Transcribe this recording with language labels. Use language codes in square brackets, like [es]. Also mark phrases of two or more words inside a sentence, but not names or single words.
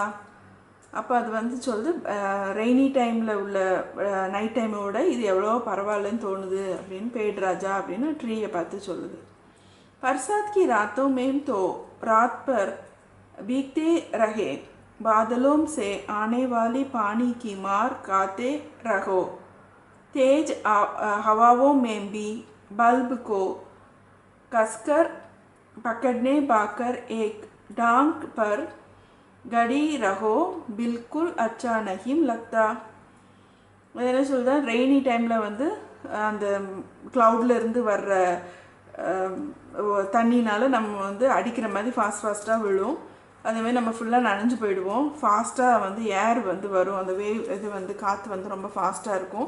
[ta] அப்போ அது வந்து சொல்லுது [en] rainy time [ta] உள்ள நைட் டைமோட இது எவ்வளோ பரவாயில்லன்னு தோணுது அப்படின்னு பேட் ராஜா அப்படின்னு ட்ரீயை பார்த்து சொல்லுது. [hi] बरसात की रातों में तो रात भर भीगते रहे बादलों से आने वाली पानी की मार खाते रहो तेज हवाओं में भी बल्ब को कसकर पकड़ने पाकर एक डांग पर गड़ी रहो बिल्कुल अच्छा नहीं लगता. [ta] என்ன சொல்லுதான், [en] rainy time [ta] வந்து அந்த க்ளவுடில் இருந்து வர்ற தண்ணினால் நம்ம வந்து அடிக்கிற மாதிரி ஃபாஸ்ட்டாக விழும். அதேமாதிரி நம்ம ஃபுல்லாக நனைஞ்சு போயிடுவோம். ஃபாஸ்ட்டாக வந்து ஏர் வந்து வரும், அந்த வேவ் இது வந்து காற்று வந்து ரொம்ப ஃபாஸ்ட்டாக இருக்கும்.